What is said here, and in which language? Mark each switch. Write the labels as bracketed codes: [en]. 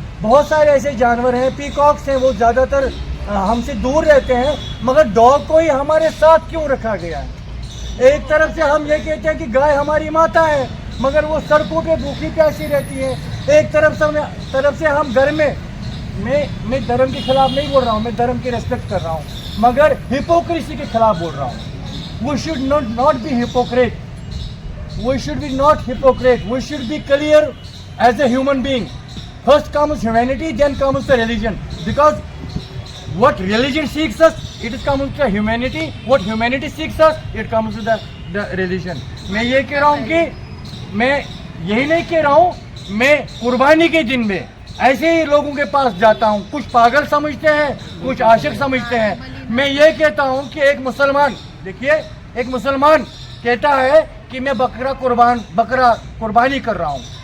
[hi] बहुत सारे ऐसे जानवर हैं, पीकॉक्स हैं, वो ज़्यादातर हमसे दूर रहते हैं, मगर डॉग को ही हमारे साथ क्यों रखा गया है? एक तरफ से हम ये कहते हैं कि गाय हमारी माता है, मगर वो सड़कों पे भूखी प्यासी रहती है। एक तरफ से हम घर में, मैं धर्म के खिलाफ नहीं बोल रहा हूँ, मैं धर्म की रेस्पेक्ट कर रहा हूँ, मगर हिपोक्रेसी के खिलाफ बोल रहा हूँ। [en] We should not be hypocrite. We should be not hypocrite. We should be clear as a human being. First comes humanity, then comes the religion. Because what religion seeks us, it is comes to humanity. What humanity seeks us, it comes to the religion. [hi] मैं ये कह रहा हूँ कि मैं यही नहीं कह रहा हूँ, मैं कुर्बानी के दिन में ऐसे ही लोगों के पास जाता हूँ. कुछ पागल समझते हैं, कुछ आशिक समझते हैं. मैं ये कहता हूँ कि एक मुसलमान, देखिए, एक मुसलमान कहता है कि मैं बकरा कुर्बानी कर रहा हूँ.